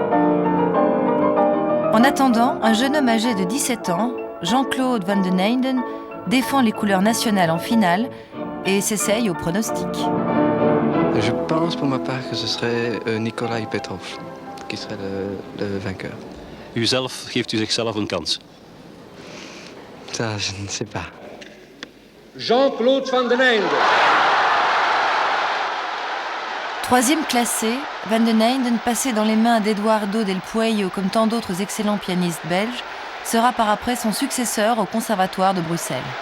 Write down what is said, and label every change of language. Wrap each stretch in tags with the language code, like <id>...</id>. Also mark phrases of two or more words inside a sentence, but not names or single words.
<fr>En attendant, un jeune homme âgé de 17 ans, Jean-Claude Van den Eynden, défend les couleurs nationales en finale et s'essaye au pronostic. Je pense pour ma part que ce serait Nikolai Petrov qui serait le vainqueur.</fr> <nl>Uzelf, geeft u zichzelf een kans?</nl> <fr>Ça, je ne sais pas. Jean-Claude Van den Eynden. Troisième classé, Van den Eynden, passé dans les mains d'Eduardo Del Pueyo comme tant d'autres excellents pianistes belges, sera par après son successeur au Conservatoire de Bruxelles.</fr>